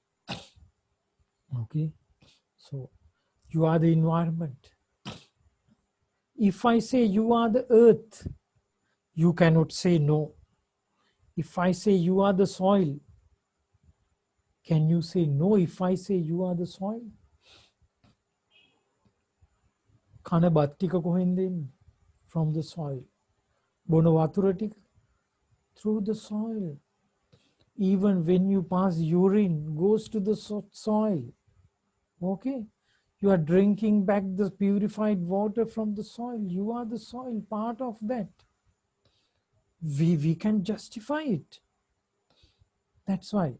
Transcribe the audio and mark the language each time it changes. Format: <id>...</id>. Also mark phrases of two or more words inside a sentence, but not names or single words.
<en>Okay, so you are the environment. If I say you are the earth, you cannot say no. If I say you are the soil, can you say no if I say you are the soil?</en> <si>කන බත් ටික කොහෙන්ද එන්නේ?</si> <en>From the soil.</en> <si>බොන වතුර ටික</si> <en>through the soil. Even when you pass urine, goes to the soil. Okay? You are drinking back the purified water from the soil. You are the soil, part of that. We can justify it. That's why.</en>